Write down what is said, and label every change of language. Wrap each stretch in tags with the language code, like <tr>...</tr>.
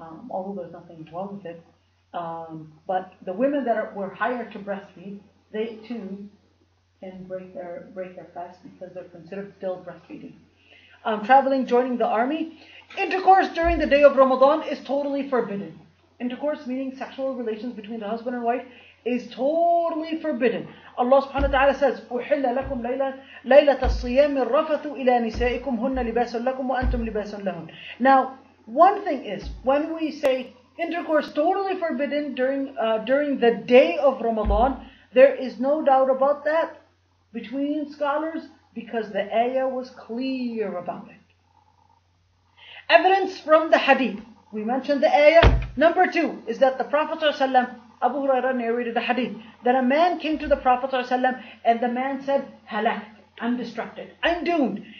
<en>Although there's nothing wrong with it. But the women that were hired to breastfeed, they too can break their fast because they're considered still breastfeeding. Traveling, joining the army. Intercourse during the day of Ramadan is totally forbidden. Intercourse, meaning sexual relations between the husband and wife, is totally forbidden.</en> <ar>Allah subhanahu wa ta'ala says, أُحِلَّ لَكُمْ لَيْلَةَ الصِّيَامِ الرَّفَثُ إِلَى نِسَائِكُمْ هُنَّ لِبَاسٌ لَكُمْ وَأَنْتُمْ لِبَاسٌ لَهُنْ.</ar> <en>Now, one thing is, when we say intercourse totally forbidden during the day of Ramadan, there is no doubt about that between scholars because the ayah was clear about it. Evidence from the hadith. We mentioned the ayah. Number 2 is that the Prophet ﷺ, Abu Hurairah narrated the hadith, that a man came to the Prophet ﷺ and the man said, "Halakt, I'm destructed, I'm doomed."</en>